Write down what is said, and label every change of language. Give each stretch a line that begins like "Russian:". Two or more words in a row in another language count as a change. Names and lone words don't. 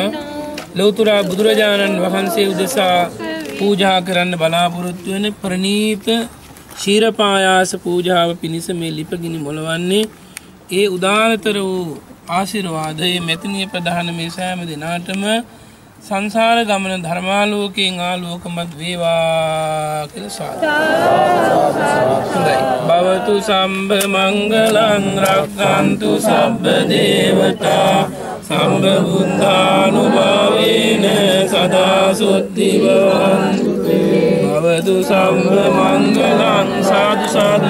Sinhala: ලෞතර බුදුරජාණන් වහන්සේ උදෙසා පූජා කරන්න බලාපොරොත්තු වෙන ප්‍රණීත ශීරපායාස පූජාව පිණිස මේ ලිපගිනි මොලවන්නේ ඒ උදානතර වූ ආශිර්වාදයේ මෙතනිය ප්‍රධාන මේ සෑම දිනාටම සංසාර ගමන ධර්මාලෝකයෙන් ආලෝකමත් වේවා කියලා සාදු.
Pali: භවතු සම්බ මංගලං රක්ඛන්තු සබ්බ දේවතා සම්බ බුද්ධානුභාවේන සදා සුද්ධි භවන්තු භවතු සම්බ මංගලං සාදු සාදු